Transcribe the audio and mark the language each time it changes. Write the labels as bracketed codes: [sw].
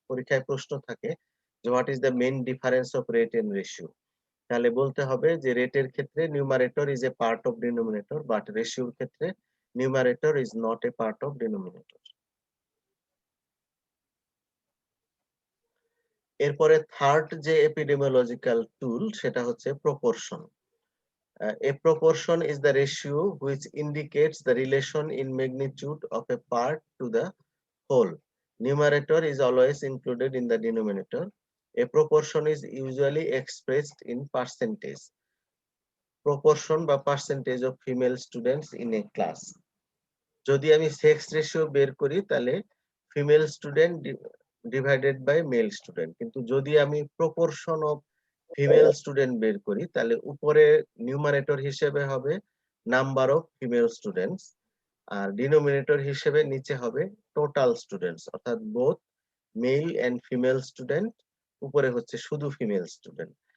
[bn] পরীক্ষায় প্রশ্ন থাকে যে [en] what is the main difference of rate and ratio, [bn] তাহলে বলতে হবে যে রেটের ক্ষেত্রে [en] numerator is a part of denominator, [bn] but রেশিওর ক্ষেত্রে [en] Numerator is not a part of denominator. [bn] এরপরে থার্ড যে এপিডেমিওলজিক্যাল টুল সেটা হচ্ছে proportion. [en] A proportion is the ratio which indicates the relation in magnitude of a part to the whole. Numerator is always included in the denominator. A proportion is usually expressed in percentage. Proportion বা percentage of female students in a class. [bn] যদি আমি sex ratio বের করি তাহলে [en] female student divided by male student, [bn] কিন্তু যদি আমি proportion of female student বের করি তাহলে উপরে নিউমারেটর হিসেবে হবে number of female students, আর denominator হিসেবে নিচে হবে টোটাল স্টুডেন্টস, অর্থাৎ [en] both male and female student, [bn] উপরে হচ্ছে শুধু ফিমেল স্টুডেন্ট।